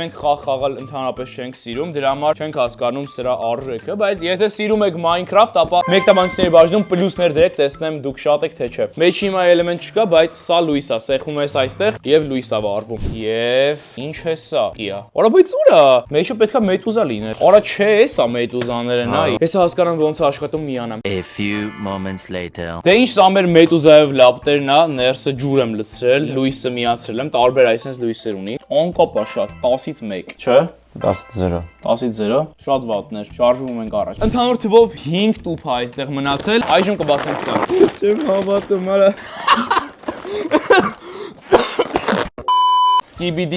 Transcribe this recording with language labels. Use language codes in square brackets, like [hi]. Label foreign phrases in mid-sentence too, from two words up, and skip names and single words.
[hy] մենք խաղալ ընդհանրապես չենք սիրում, դրա համար չենք հասկանում սրա արժեքը, բայց եթե սիրում եք Minecraft, ապա մեկտաբանությունների բաժնում պլյուսներ դրեք, տեսնեմ դուք շատ եք թե չէ։ Մեջի հիմա էլեմենտ չկա, բայց սա լույս է, սեղմում ես այստեղ եւ լույս է վառվում։ Եվ ինչ է սա։ Իա։ Արա բայց ուր է։ Մեջը պետքա մեդուզա լիներ։ Արա չէ, սա մեդուզաները նայ։ Ես հասկանում ոնց է աշխատում միանամ։ [en] A few moments later. [hy] Դե ինչ սա մեր մեդուզայով լապտերն է, ներսը ջուր եմ լցրել, լույսը միացրել եմ, տարբեր այսպես լույսեր ունի։ Անկապ է շատ, 10-ից 1, չէ։ 10-0։ 10-ից 0, շատ վատներ, շարժվում ենք առաջ։ Ընդհանուր թվով 5 տուփ է այստեղ մնացել, այժմ կբացենք սա։ Չեմ հավատում, արա։ Skibidi